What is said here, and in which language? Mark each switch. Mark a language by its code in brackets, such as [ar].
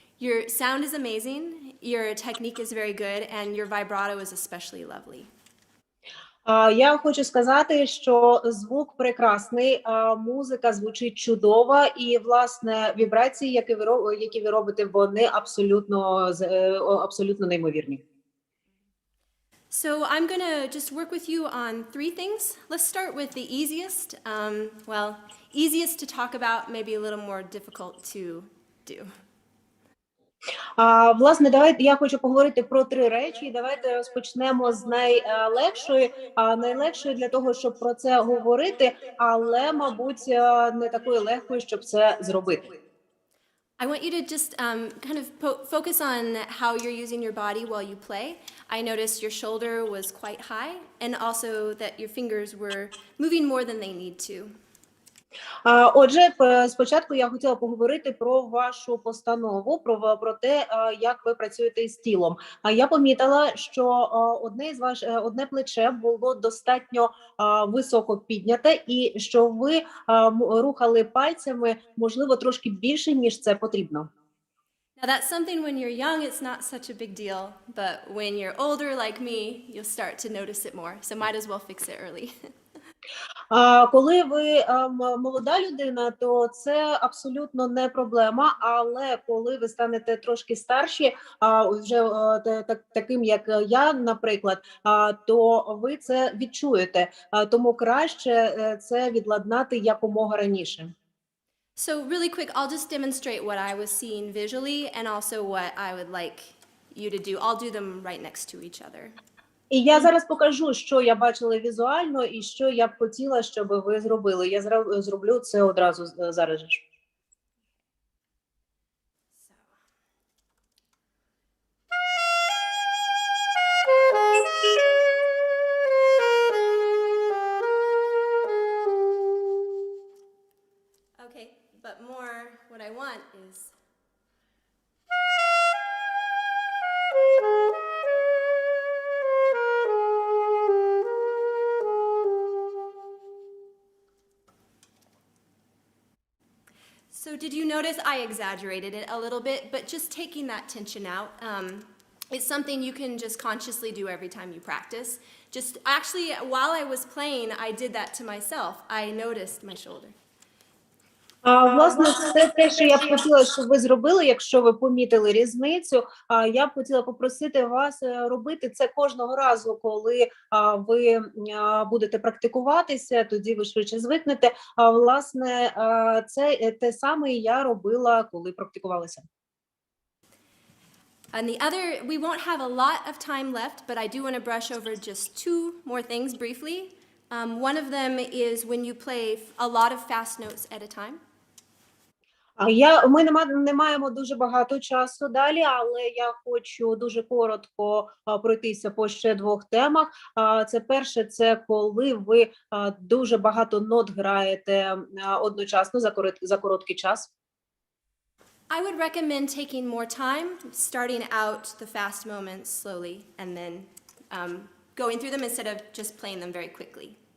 [en] Your sound is amazing. Your technique is very good, and your vibrato is especially lovely. [uk] Я хочу сказати, що звук прекрасний, музика звучить чудово, і, власне, вібрації, які ви робите, вони абсолютно неймовірні. [en] So I'm going to just work with you on 3 things. Let's start with the easiest. Easiest to talk about, maybe a little more difficult to do. [uk] Власне, я хочу поговорити про 3 речі, і давайте розпочнемо з найлегшої. Найлегшої для того, щоб про це говорити, але, мабуть, не такої легкої, щоб це зробити. [en] I want you to just kind of focus on how you're using your body while you play. I noticed your shoulder was quite high, and also that your fingers were moving more than they need to. [uk] Отже, спочатку я хотіла поговорити про вашу постанову, про те, як ви працюєте з тілом. Я помітила, що одне плече було достатньо високо підняте, і що ви рухали пальцями, можливо, трошки більше, ніж це потрібно. [en] Now that's something when you're young, it's not such a big deal, but when you're older like me, you'll start to notice it more. So might as well fix it early. [uk] Коли ви молода людина, то це абсолютно не проблема, але коли ви станете трошки старші, вже таким, як я, наприклад, то ви це відчуєте, тому краще це відладнати якомога раніше. [en] So really quick, I'll just demonstrate what I was seeing visually and also what I would like you to do. I'll do them right next to each other. [uk] І я зараз покажу, що я бачила візуально і що я б хотіла, щоб ви зробили. Я зроблю це одразу зараз же. [en] Okay, but more what I want is So did you notice I exaggerated it a little bit, but just taking that tension out, it's something you can just consciously do every time you practice. Just actually, while I was playing, I did that to myself. I noticed my shoulder. [uk] Власне, це те, що я б хотіла, щоб ви зробили, якщо ви помітили різницю. Я б хотіла попросити вас робити це кожного разу, коли ви будете практикуватися, тоді ви швидше звикнете. Власне, це те саме я робила, коли практикувалася. [en] And the other, we won't have a lot of time left, but I do want to brush over just 2 more things briefly. One of them is when you play a lot of fast notes at a time. [uk] Ми не маємо дуже багато часу далі, але я хочу дуже коротко пройтися по ще 2 темах. Це перше, це коли ви дуже багато нот граєте одночасно за короткий час. [en] I would recommend taking more time, starting out the fast moments slowly, and then going through them instead of just playing them very quickly.